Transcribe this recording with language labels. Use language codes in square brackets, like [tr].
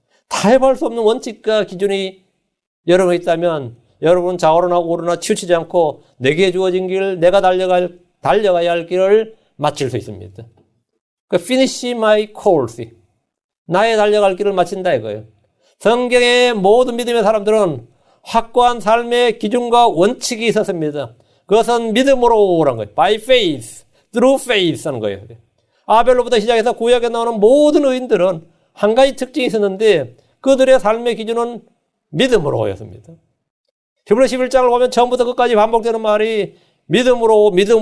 [ko] 타협할 수 없는 원칙과 기준이 여러분에 있다면 여러분은 좌우로나 우로나 치우치지 않고 내게 주어진 길, 내가 달려가야 할 길을 마칠 수 있습니다. [en] Finish my course. [ko] 나의 달려갈 길을 마친다 이거예요. 성경의 모든 믿음의 사람들은 확고한 삶의 기준과 원칙이 있었습니다. 그것은 믿음으로라는 거예요. [en] By faith, through faith [ko] 하는 거예요. 아벨로부터 시작해서 구약에 나오는 모든 의인들은 한 가지 특징이 있었는데 그들의 삶의 기준은 믿음으로였습니다. 히브리 11장을 보면 처음부터 끝까지 반복되는 말이 믿음으로.